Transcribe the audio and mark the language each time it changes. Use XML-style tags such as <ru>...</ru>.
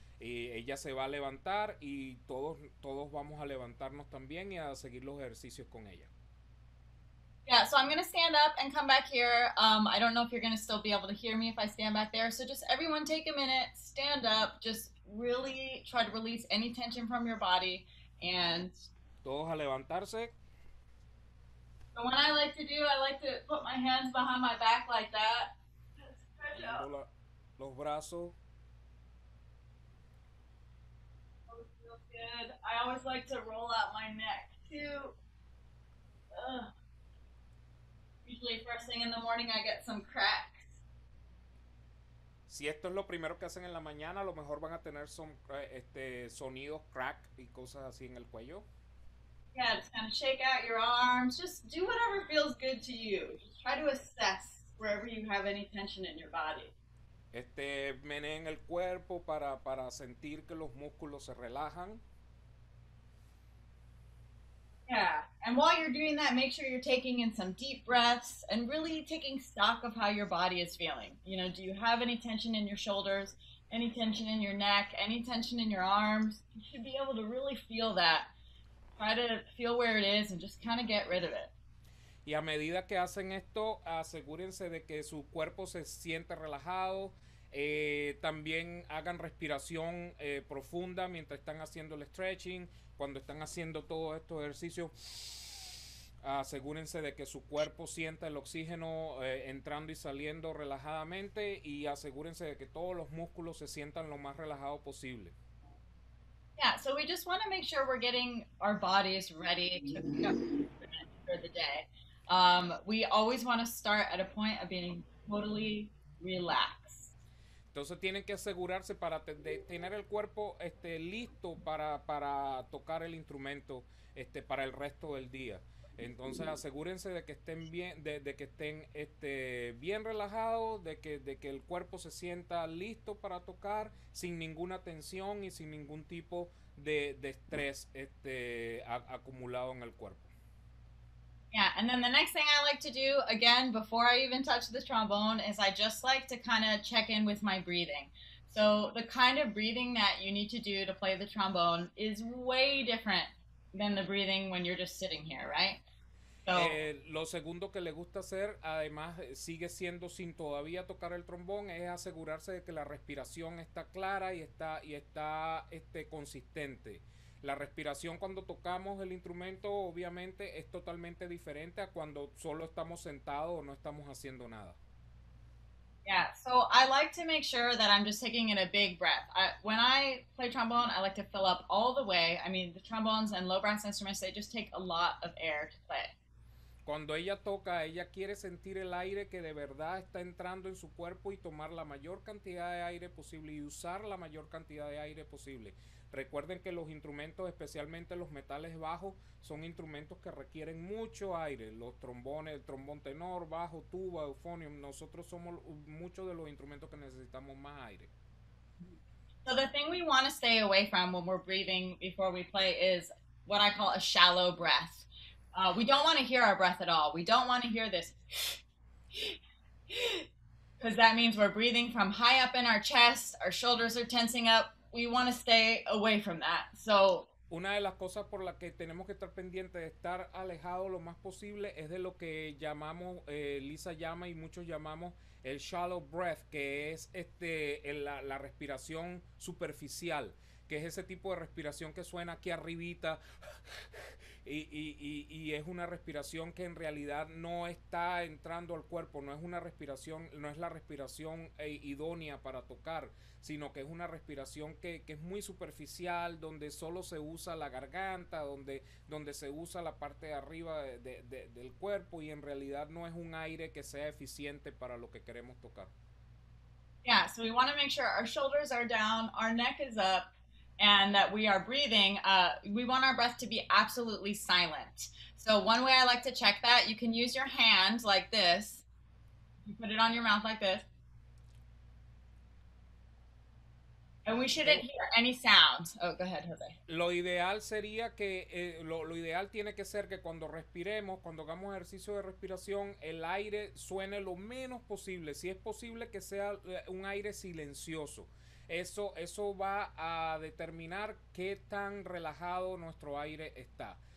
<es>Ella se va a levantar y todos vamos a levantarnos también y a seguir los ejercicios con ella.</es> <en>Yeah, so I'm going to stand up and come back here. I don't know if you're going to still be able to hear me if I stand back there. So just everyone take a minute, stand up, just really try to release any tension from your body. And</en> <es>todos a levantarse.</es> <en>So what I like to do, I like to put my hands behind my back like that. Stretch out.</en> <es>Los brazos.</es> <en>Good. I always like to roll out my neck too. Usually first thing in the morning I get some cracks.</en> <es>Si esto es lo primero que hacen en la mañana, a lo mejor van a tener sonidos crack y cosas así en el cuello.</es> <en>Yeah, just kind of shake out your arms. Just do whatever feels good to you. Just try to assess wherever you have any tension in your body.</en> <es>Meneen el cuerpo para sentir que los músculos se relajan.</es> <en>Yeah, and while you're doing that, make sure you're taking in some deep breaths and really taking stock of how your body is feeling. You know, do you have any tension in your shoulders, any tension in your neck, any tension in your arms? You should be able to really feel that. Try to feel where it is and just kind of get rid of it.</en> <es>Y a medida que hacen esto, asegúrense de que su cuerpo se siente relajado. También hagan respiración profunda mientras están haciendo el</es> <en>stretching.</en> <es>Cuando están haciendo todos estos ejercicios, asegúrense de que su cuerpo sienta el oxígeno entrando y saliendo relajadamente, y asegúrense de que todos los músculos se sientan lo más relajados posible.</es> <en>Yeah, so we just want to make sure we're getting our bodies ready to pick up for the day. We always want to start at a point of being totally relaxed.</en> <es>Entonces tienen que asegurarse de tener el cuerpo listo para tocar el instrumento para el resto del día. Entonces asegúrense de que estén bien, de que estén bien relajados, de que el cuerpo se sienta listo para tocar sin ninguna tensión y sin ningún tipo de estrés acumulado en el cuerpo.</es> <en>Yeah, and then the next thing I like to do, again, before I even touch the trombone, is I just like to kind of check in with my breathing. So the kind of breathing that you need to do to play the trombone is way different than the breathing when you're just sitting here, right? So</en> <es>Lo segundo que le gusta hacer, además sigue siendo sin todavía tocar el trombón, es asegurarse de que la respiración está clara y está consistente. La respiración cuando tocamos el instrumento obviamente es totalmente diferente a cuando solo estamos sentados o no estamos haciendo nada.</es> <en>yeah, so I like to make sure that I'm just taking in a big breath. When I play trombone, I like to fill up all the way. I mean, the trombones and low brass instruments, they just take a lot of air to play.</en> <es>Cuando ella toca, ella quiere sentir el aire que de verdad está entrando en su cuerpo y tomar la mayor cantidad de aire posible y usar la mayor cantidad de aire posible. Recuerden que los instrumentos, especialmente los metales bajos, son instrumentos que requieren mucho aire. Los trombones, el trombón tenor, bajo, tuba, euphonium, nosotros somos muchos de los instrumentos que necesitamos más aire.</es> <en>So the thing we want to stay away from when we're breathing before we play is what I call a shallow breath. We don't want to hear our breath at all. We don't want to hear this because that means we're breathing from high up in our chest, our shoulders are tensing up. We want to stay away from that. So</en> <es>una de las cosas por las que tenemos que estar pendientes de estar alejados lo más posible es de lo que llamamos, Lisa llama y muchos llamamos el</es> <en>shallow breath,</en> <es>que es la respiración superficial, que es ese tipo de respiración que suena aquí arribita y es una respiración que en realidad no está entrando al cuerpo, no es una respiración, no es la respiración idónea para tocar, sino que es una respiración que es muy superficial, donde solo se usa la garganta, donde se usa la parte de arriba del cuerpo y en realidad no es un aire que sea eficiente para lo que queremos tocar.</es> <en>yeah, so we want to make sure our shoulders are down, our neck is up, and that we are breathing. We want our breath to be absolutely silent. So one way I like to check that, you can use your hand like this. You put it on your mouth like this. And we shouldn't hear any sound. Oh, go ahead, Jose.</en> <es>Lo ideal sería que, lo ideal tiene que ser que cuando respiremos, cuando hagamos ejercicio de respiración, el aire suene lo menos posible. Si es posible que sea un aire silencioso. Eso va a determinar qué tan relajado nuestro aire está.</es>